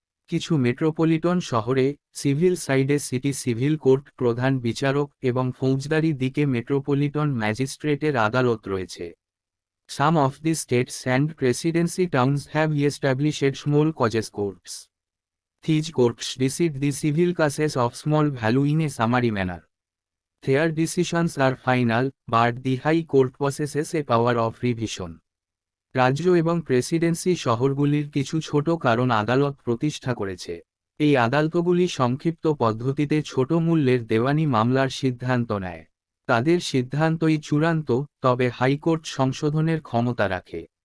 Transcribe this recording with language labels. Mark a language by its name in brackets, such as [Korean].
[Bangla] কিছু মেট্রোপলিটন শহরে সিভিল সাইডে সিটি সিভিল কোর্ট প্রধান বিচারক এবং ফৌজদারি দিকে মেট্রোপলিটন ম্যাজিস্ট্রেটের আদালত রয়েছে। [English] Some of the states and presidency towns have established small causes courts. These courts decide the civil cases of small value in a summary manner. Their decisions are final, but the High Court possesses a power of revision. [Bangla] রাজ্য এবং Presidency শহরগুলির কিছু ছোট কারণ আদালত প্রতিষ্ঠা করেছে। এই আদালতগুলি সংক্ষিপ্ত পদ্ধতিতে ছোট মূল্যের দেওয়ানি মামলার সিদ্ধান্ত নেয়। তাদের সিদ্ধান্তই চূড়ান্ত, তবে হাইকোর্ট সংশোধনের ক্ষমতা রাখে।